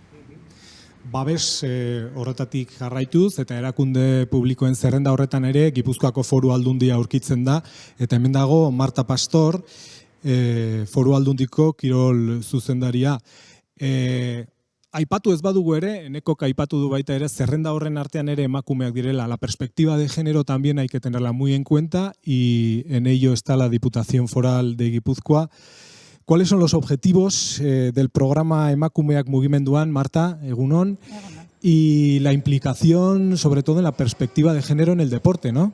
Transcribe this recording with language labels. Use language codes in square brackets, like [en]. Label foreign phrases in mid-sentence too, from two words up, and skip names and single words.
[eu] Babes horretatik jarraituz eta erakunde publikoen zerrenda horretan ere Gipuzkoako Foru Aldundia aurkitzen da, eta hemen dago Marta Pastor, Foru Aldundiko kirol zuzendaria. Aipatu ez badugu ere, Enekok aipatu du baita ere, zerrenda horren artean ere emakumeak direla. [es] La perspectiva de género también hay que tenerla muy en cuenta y en ello está la Diputación Foral de Gipuzkoa. ¿Cuáles son los objetivos del programa Emakumeak Mugimenduan, Marta, egunon? Y la implicación, sobre todo en la perspectiva de género en el deporte, ¿no?